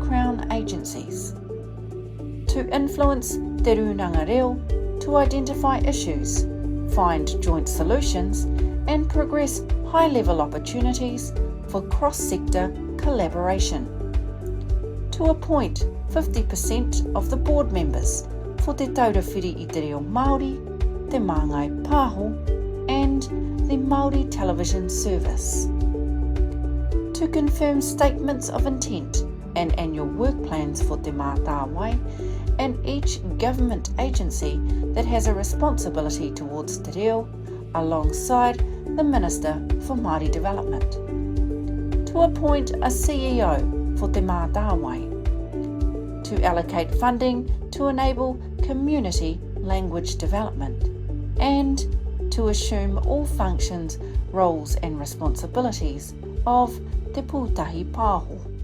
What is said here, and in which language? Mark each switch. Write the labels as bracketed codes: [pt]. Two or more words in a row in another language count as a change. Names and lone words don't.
[en] Crown agencies, to influence Te Runanga Reo to identify issues, find joint solutions and progress high-level opportunities for cross-sector collaboration, to appoint 50% of the board members for Te Taurawhiri i Te Reo Māori, Te Māngai Pāho and the Māori Television Service, to confirm statements of intent and annual work plans for Te Mātāwai and each government agency that has a responsibility towards [mi] Te Reo [en] alongside the Minister for Māori Development, to appoint a CEO for Te Mātāwai, to allocate funding to enable community language development, and to assume all functions, roles and responsibilities of Te Pūtahi Pāho.